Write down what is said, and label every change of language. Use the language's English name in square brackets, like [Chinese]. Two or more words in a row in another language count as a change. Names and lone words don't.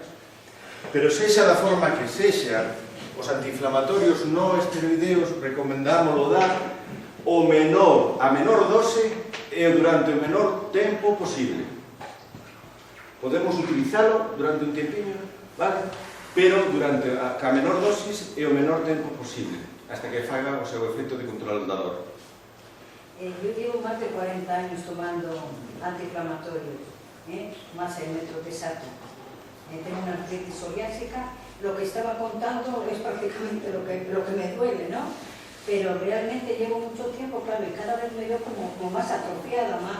[Galician] Pero sexa da forma que sexa, os antiinflamatorios non esteroideos recomendámoslo dar a menor dose e durante o menor tempo posible. Podemos utilizalo durante un tempinho, vale? Pero durante a menor dosis e o menor tempo posible, hasta que faga o seu efecto de control da dor. [Spanish] Yo llevo más de 40 años tomando antiinflamatorios, más el metrotexato. Tengo una artritis psoriásica. Lo que estaba contando es prácticamente lo que me duele, ¿no? Pero realmente llevo mucho tiempo, claro, y cada vez me veo como más atrofiada, más...